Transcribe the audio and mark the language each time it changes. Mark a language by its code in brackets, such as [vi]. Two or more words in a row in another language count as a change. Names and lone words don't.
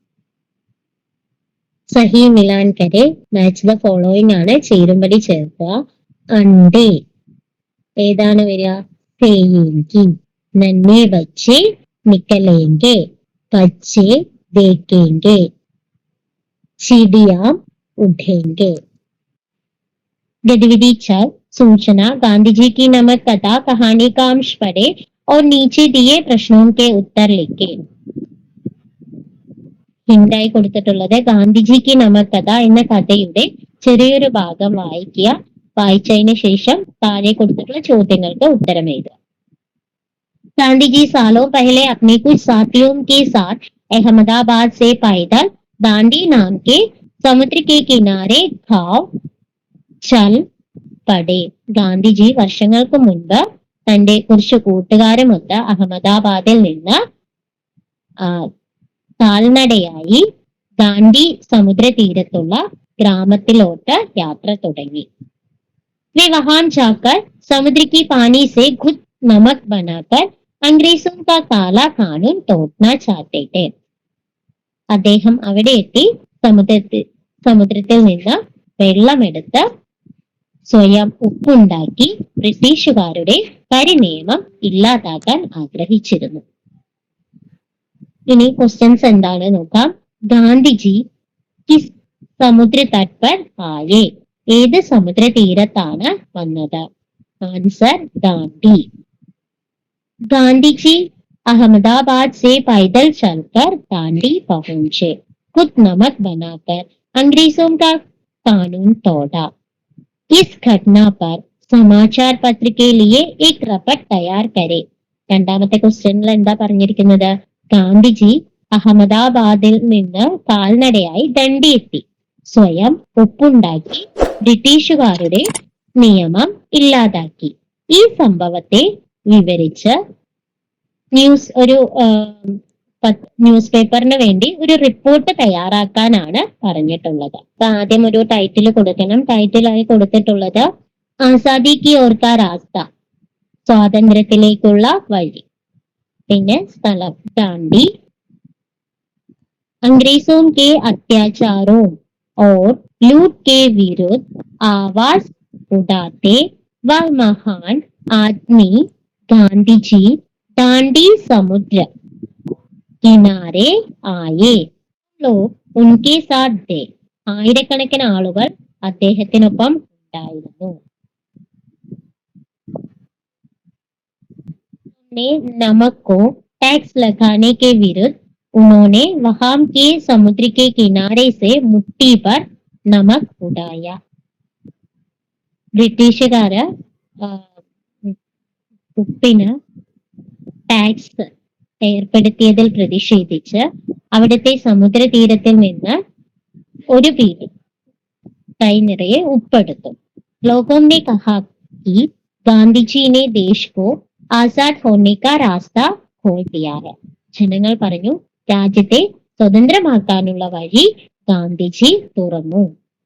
[hi] सही मिलान करें, [en] match the following [ml] ആണ്, ചേരുംപടി ചേർക്കുക. അണ്ടേ ഏതാണ് വരിക? [hi] സേയേങ്കി. नन्हे बच्चे निकलेंगे, बच्चे देखेंगे, चिड़ियां उठेंगी. गतिविधि 6 सूचना गांधी जी की नमक कथा कहानी का अंश पढ़े और नीचे दिए प्रश्नों के उत्तर लिखे. [ml] ഹിന്റായി കൊടുത്തിട്ടുള്ളത് ഗാന്ധിജി കി നമക് കഥ എന്ന കഥയുടെ ചെറിയൊരു ഭാഗം വായിക്കുക. വായിച്ചതിന് ശേഷം താഴെ കൊടുത്തിട്ടുള്ള ചോദ്യങ്ങൾക്ക് ഉത്തരം എഴുതുക. [hi] गांधी जी सालों पहले अपने कुछ साथियों के साथ अहमदाबाद से पैदल दांडी नाम के समुद्र के किनारे गांव चल पड़े. [ml] ഗാന്ധിജി വർഷങ്ങൾക്ക് മുൻപ് തന്റെ കുറച്ച് കൂട്ടുകാരുമൊത്ത് അഹമ്മദാബാദിൽ നിന്ന് കാൽനടയായി ദാണ്ഡി സമുദ്ര തീരത്തുള്ള ഗ്രാമത്തിലോട്ട് യാത്ര തുടങ്ങി. [hi] वे वहां जाकर समुद्र की पानी से खुद नमक बनाकर अंग्रेजों का काला कानून तोड़ना चाहते थे. [ml] അദ്ദേഹം അവിടെ എത്തി സമുദ്രത്തിൽ നിന്ന് വെള്ളമെടുത്ത് സ്വയം ഉപ്പുണ്ടാക്കി ബ്രിട്ടീഷുകാരുടെ കരിനിയമം ഇല്ലാതാക്കാൻ ആഗ്രഹിച്ചിരുന്നു. ഇനി ക്വസ്റ്റ്യൻസ് എന്താണ് നോക്കാം. [hi] गांधीजी किस समुद्र तट पर आए. [ml] ഏത് സമുദ്ര തീരത്താണ് വന്നത്? ആൻസർ ദാണ്ഡി. [hi] ഗാന്ധിജി अहमदाबाद से पैदल चलकर दांडी पहुंचे, खुद नमक बनाकर अंग्रेजों का कानून तोड़ा. इस घटना पर समाचार पत्र के लिए एक रिपोर्ट तैयार करे. [ml] രണ്ടാമത്തെ ക്വസ്റ്റ്യനിൽ എന്താ പറഞ്ഞിരിക്കുന്നത്? ഗാന്ധിജി അഹമ്മദാബാദിൽ നിന്ന് കാൽനടയായി ദണ്ഡി എത്തി, സ്വയം ഉപ്പുണ്ടാക്കി ബ്രിട്ടീഷുകാരുടെ നിയമം ഇല്ലാതാക്കി. ഈ സംഭവത്തെ വിവരിച്ച് ഒരു [en] news paper [ml] വേണ്ടി ഒരു റിപ്പോർട്ട് തയ്യാറാക്കാനാണ് പറഞ്ഞിട്ടുള്ളത്. അപ്പൊ ആദ്യം ഒരു ടൈറ്റിൽ കൊടുക്കണം. ടൈറ്റിലായി കൊടുത്തിട്ടുള്ളത് [hi] आज़ादी की ओर का रास्ता, [ml] സ്വാതന്ത്ര്യത്തിലേക്കുള്ള വഴി. പിന്നെ സ്ഥലം ദാണ്ഡി. [hi] अंग्रेजों के अत्याचारों और लूट के विरुद्ध आवाज उठाते वह महान आदमी गांधी जी दांडी समुद्र किनारे आए. उनके साथ थे. [ml] ആയിരക്കണക്കിന് ആളുകൾ അദ്ദേഹത്തിനൊപ്പം ഉണ്ടായിരുന്നു. [hi] नमक को टैक्स लगाने के विरुद्ध उन्होंने वहां के समुद्र के किनारे से मुट्ठी पर नमक उड़ाया. [ml] ബ്രിട്ടീഷുകാര് ഉപ്പിന് ടാക്സ് ഏർപ്പെടുത്തിയതിൽ പ്രതിഷേധിച്ച് അവിടുത്തെ സമുദ്രതീരത്തിൽ നിന്ന് ഒരു പിടി കൈ നിറയെ ഉപ്പെടുത്തു. [hi] लोगों ने कहा कि गांधी जी ने देश को ആസാദ് होने का रास्ता खोल दिया है. [ml] ജനങ്ങൾ പറഞ്ഞു രാജ്യത്തെ സ്വതന്ത്രമാക്കാനുള്ള വഴി ഗാന്ധിജി തുറന്നു.